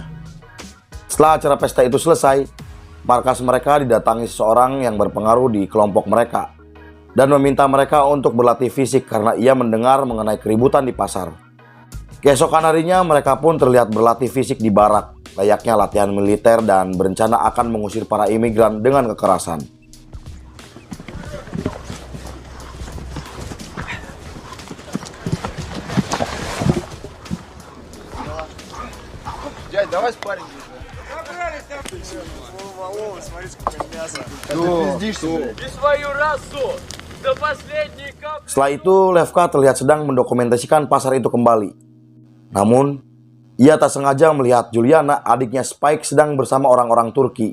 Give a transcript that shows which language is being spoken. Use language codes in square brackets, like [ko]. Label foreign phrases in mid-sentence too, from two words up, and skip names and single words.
[id] Setelah acara pesta itu selesai, markas mereka didatangi seseorang yang berpengaruh di kelompok mereka dan meminta mereka untuk berlatih fisik karena ia mendengar mengenai keributan di pasar. Keesokan harinya mereka pun terlihat berlatih fisik di barak, layaknya latihan militer dan berencana akan mengusir para imigran dengan kekerasan. [ru] Дядь, давай спарринг. [id] Setelah itu, Levka terlihat sedang mendokumentasikan pasar itu kembali. Namun, ia tak sengaja melihat Juliana, adiknya Spike, sedang bersama orang-orang Turki.